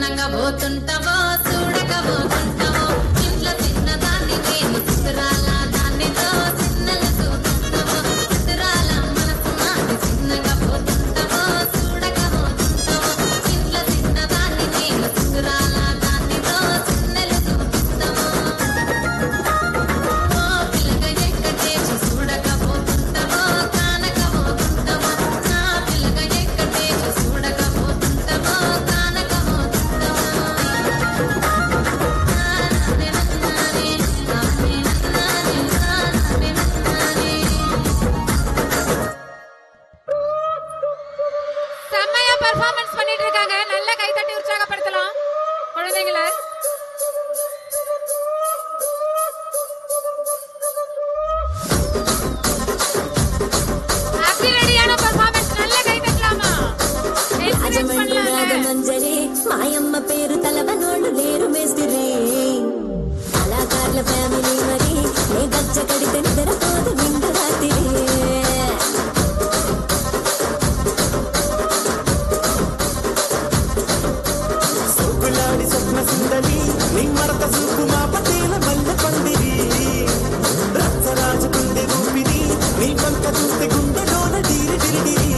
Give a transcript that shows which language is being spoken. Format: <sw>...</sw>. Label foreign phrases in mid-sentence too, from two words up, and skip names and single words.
<te>పోతుంటావో చూడకపోతుంటావో ఇంట్లో చిన్నదాన్ని నేను చిత్రాల దాన్నితో చిన్నలు చూస్తుంటావో చిత్రాల మనసు నాది చిన్నగా పోతుంటావో చూడకపోతుంటావో ఇంట్లో చిన్నదాన్ని నేను చిత్రాల దాన్నితో చిన్నలు చూపిస్తావో ఓ పిల్లగా ఎక్కడేసి చూడకపోతుంటావో కానకపోతుంటావో నా పిల్లగా ఎక్కడేసి చూడకపోతుంటావో</te> <ta>செம்மையா பெர்ஃபார்மன்ஸ் பண்ணிட்டு இருக்காங்க. நல்ல கைதட்டி உற்சாகப்படுத்தலாம் குழந்தைகளை. ரெடியான பெர்ஃபார்மன்ஸ் நல்ல கைதட்டலாமா?</ta> <te>మంజరి మాయమ్మ పేరు తలవనోళ్ళు లేరు మేస్తిరి కళాకారుల ఫ్యామిలీ మరి నే గచ్చ కడితే నిద్రపోదు నిండు రాత్రి సొక్కులాడి స్వప్న సుందరి నీ మరత సూపు మా పటేల మల్ల పందిరి రచ్చరాజు కుండె రూపిణి నీ పంక చూస్తే గుండెలోన డీరి డిరి</te>